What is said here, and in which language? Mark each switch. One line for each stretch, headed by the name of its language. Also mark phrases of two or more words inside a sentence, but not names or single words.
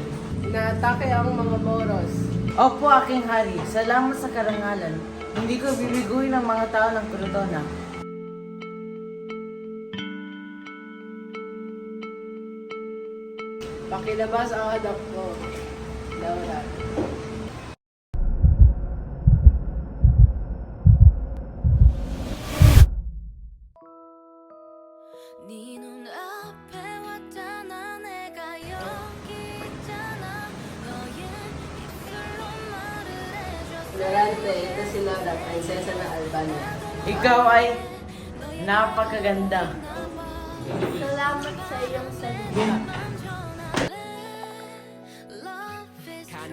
Filipino: Inaatake ang mga Moros. Opo, aking hari. Salamat sa karangalan. Hindi ko bibiguin ang mga tao ng Crotona. Pakilabas ang anak ko, Laura.
Korean: 네 눈앞에 왔잖아 내가 여기 있잖아 너의 입술로 말을 해줬어
Filipino: Florante, ito si Laura, prinsesa ng Albania. Ikaw ay napakaganda. Salamat sa iyong salita.
English: Love is